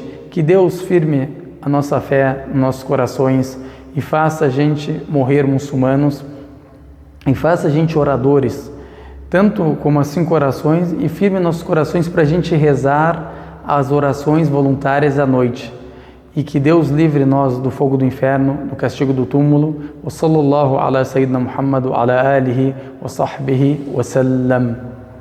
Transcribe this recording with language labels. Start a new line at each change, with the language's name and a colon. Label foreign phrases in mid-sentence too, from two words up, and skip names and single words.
Portuguese: Que Deus firme a nossa fé nos nossos corações e faça a gente morrer muçulmanos e faça a gente oradores, tanto como as 5 orações, e firme nossos corações para a gente rezar as orações voluntárias à noite. E que Deus livre nós do fogo do inferno, do castigo do túmulo.
Arabic: وصلى الله على سيدنا محمد وعلى آله وصحبه وسلم.